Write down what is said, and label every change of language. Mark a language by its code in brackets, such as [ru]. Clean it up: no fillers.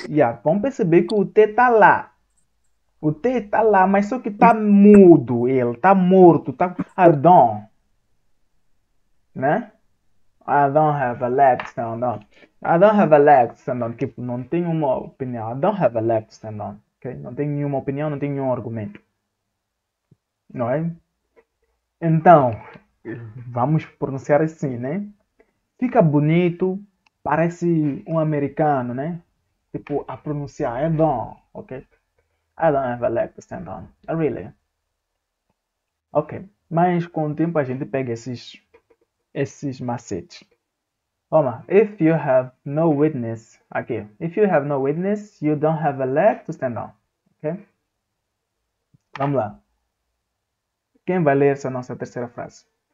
[pt] Yeah, vamos perceber que o T tá lá. O T tá lá, mas só que tá mudo ele. Tá morto. I don't. Né? [en] I don't have a leg to stand on. I don't have a leg to stand on. [pt] Tipo, não tenho uma opinião. [en] I don't have a leg to stand on. Okay? [pt] Não tenho nenhuma opinião, não tenho nenhum argumento. Não é? Então, vamos pronunciar assim, né? Fica bonito, parece um americano, né? Tipo, a pronunciar. I don't, ok? [en] I don't have a leg to stand on. Really? [pt] Ok. Mas com o tempo a gente pega esses macetes. Vamos lá. [en] If you have no witness. Aqui. If you have no witness, you don't have a leg to stand on. [pt] Ok? Vamos lá. Quem vai ler essa nossa terceira frase?